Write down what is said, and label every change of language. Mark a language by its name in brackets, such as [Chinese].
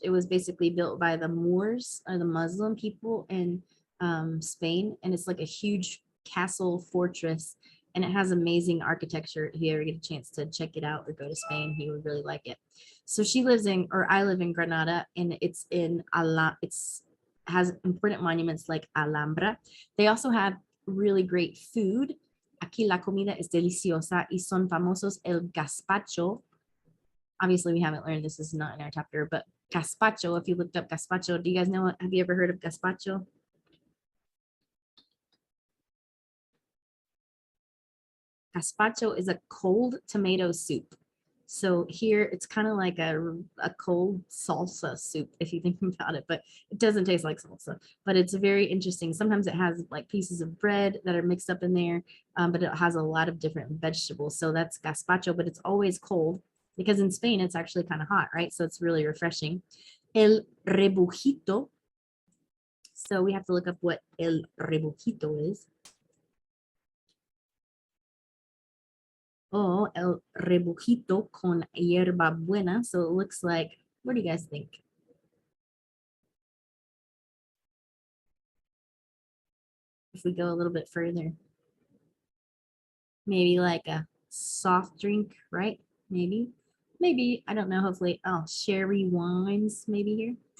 [English] It was basically built by the Moors or the Muslim people in Spain, and it's like a huge castle fortress, and it has amazing architecture. If you ever get a chance to check it out or go to Spain, you would really like it. So she lives in, or I live in Granada, and it's in it's has important monuments like Alhambra. They also have really great food. [Spanish] Aquí la comida es deliciosa y son famosos el gazpacho. [English] Obviously, we haven't learned this is not in our chapter, but gazpacho, if you looked up gazpacho, do you guys know, have you ever heard of gazpacho? Gazpacho is a cold tomato soup. So here it's kind of like a cold salsa soup, if you think about it, but it doesn't taste like salsa, but it's very interesting. Sometimes it has like pieces of bread that are mixed up in there, but it has a lot of different vegetables. So that's gazpacho, but it's always cold because in Spain it's actually kind of hot, right? So it's really refreshing. El rebujito. So we have to look up what el rebujito is. [Spanish] Oh, el rebujito con hierba buena. [English] So it looks like, what do you guys think? If we go a little bit further, maybe like a soft drink, right? Maybe, I don't know, hopefully, oh, sherry wines, maybe here.